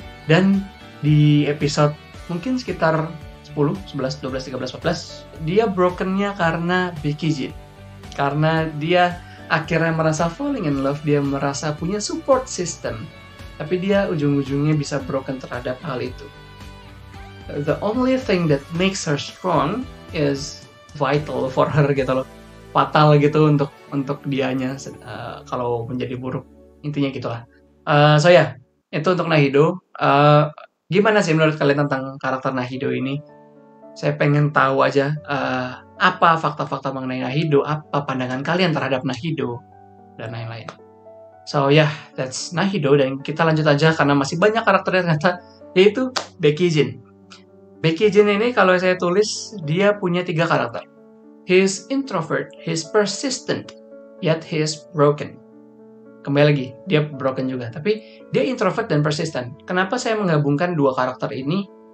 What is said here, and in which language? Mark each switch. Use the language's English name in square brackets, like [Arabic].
[Indonesian] Dan di episode mungkin sekitar 10, 11, 12, 13, 14, dia brokennya karena Becky Jin. Karena dia akhirnya merasa [English] falling in love, [Indonesian] dia merasa punya support system. Tapi dia ujung-ujungnya bisa broken terhadap hal itu. [English] The only thing that makes her strong is vital for her [Indonesian] gitu loh. Fatal gitu untuk dianya kalau menjadi buruk. Intinya gitulah. So ya, itu untuk Nahido. Gimana sih menurut kalian tentang karakter Nahido ini? Saya pengen tahu aja apa fakta-fakta mengenai Nahido, apa pandangan kalian terhadap Nahido, dan lain-lain. [English] So yeah, that's Nahido, [Indonesian] dan kita lanjut aja karena masih banyak karakternya ternyata, yaitu Becky Jin. Becky Jin ini kalau saya tulis, dia punya 3 karakter. [English] He's introvert, he's persistent, yet he is broken. [Indonesian] Kembali lagi, dia broken juga, tapi dia introvert dan persistent. Kenapa saya menggabungkan 2 karakter ini?